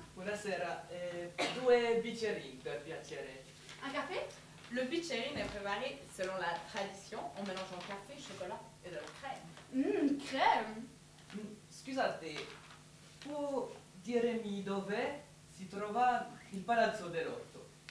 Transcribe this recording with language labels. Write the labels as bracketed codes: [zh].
[it] Buonasera, 2 bicchierini per piacere. [fr] Un café? Le biccherine est préparé selon la tradition en mélangeant café, chocolat et de la crème. Crème. [it] Scusate, può dirmi dove si trova il Palazzo dell'Orto?